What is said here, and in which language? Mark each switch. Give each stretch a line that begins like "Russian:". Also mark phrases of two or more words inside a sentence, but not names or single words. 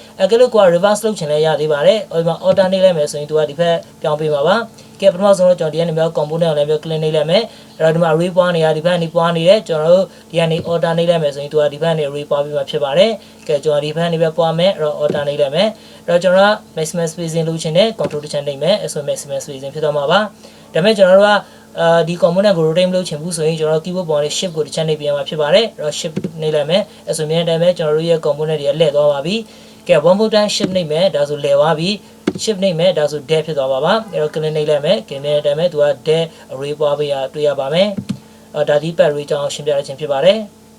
Burmese: ကဲလို့ကိုက reverse လုပ်ချင်လဲရသေးပါတယ်ဒီမှာ alternate လိုက်မယ်ဆိုရင်သူကဒီဘက်ပြောင်းပေးမှာပါကဲပထမဆုံးတော့ကျွန်တော်ဒီကနေမျိုး component ကိုလည်းမျိုး click နှိပ်လိုက်မယ်အဲ့တော့ဒီမှာ array ပွားနေရဒီဘက် ကနေပွားနေတယ်ကျွန်တော်တို့ဒီကနေ alternate လိုက်မယ်ဆိုရင်သူကဒီဘက်ကနေ array ပွားပြီးမှဖြစ်ပါတယ်ကဲကျွန်တော်ဒီဘက်ကနေပဲပွားမယ်အဲ့တော့ alternate လိုက် မယ်အဲ့တော့ကျွန်တော်က
English: maximum spacing
Burmese: လုပ်ချင်တယ် control တစ်ချက်နှိပ်မယ်အဲ့ဆို
English: maximum spacing
Burmese: ဖြစ်သွားမှာပါဒါပေမဲ့ကျွန်တော်တို့ကဒီ component ကို rotate မလုပ်ချင်ဘူးဆိုရင်ကျွန်တော် keyboard ပေါ်နဲ့ shift ကိုတစ်ချက်နှိပ်ပြန်မှာဖြစ်ပါတယ်အဲ့တော့ shift နှိပ်လိုက်မယ်အဲ့ဆိုမြန်တိုင်းပဲကျွန်တော်တို့ရဲ့ component တွေကလှည့်သွားပါပြီကဲ
English: one more time shift
Burmese: နှိပ်မယ်ဒါဆိုလှည့်သွားပြီ shift နှိပ်မယ်ဒါဆို dead ဖြစ်သွားပါပါအဲ့တော့ click နှိပ်လိုက်မယ်ကဲမြန်တိုင်းပဲသူက
English: dead array
Burmese: ပွားပေးရတွေ့ရပါမယ်ဒါဒီ
English: path array
Burmese: ကြောင်းရှင်းပြရခြင်းဖြစ်ပါတယ်